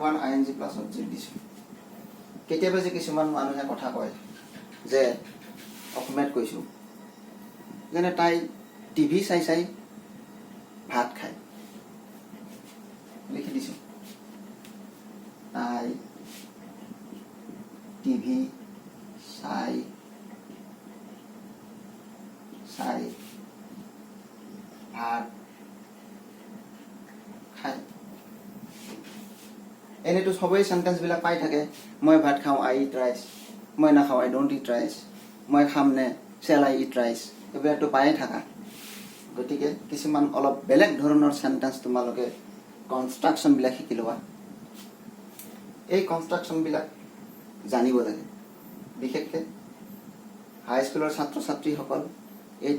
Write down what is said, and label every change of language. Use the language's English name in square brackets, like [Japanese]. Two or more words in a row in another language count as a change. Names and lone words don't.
[Assamese] 1 [English] ing plus object [Assamese] দিছো কেতিয়াবা যে কিছুমান মানুহে কথা কয় যে অসমীয়াত কৈছো যেনে তাই টিভি চাই চাই ভাত খায় লিখি দিছো তাই টিভি চাই চাই ভাত খায় এনেটো সবই সেন্টেন্স বিলাক পাই থাকে মই ভাত খাওঁ [English] I eat rice [Assamese] মই না খাওঁ [English] I don't eat rice [Assamese] মই খাম নে [English] shall I eat rice [Assamese] এবাৰটো পাই থাকা গতিকে কিছুমান অলপ বেলেগ ধৰণৰ সেন্টেন্স তোমালোকে কনস্ট্ৰাকশন বিলাক শিকি লবা এই কনস্ট্ৰাকশন বিলাক জানিব লাগে বিশেষকৈ হাই স্কুলৰ ছাত্ৰ ছাত্ৰী সকল 8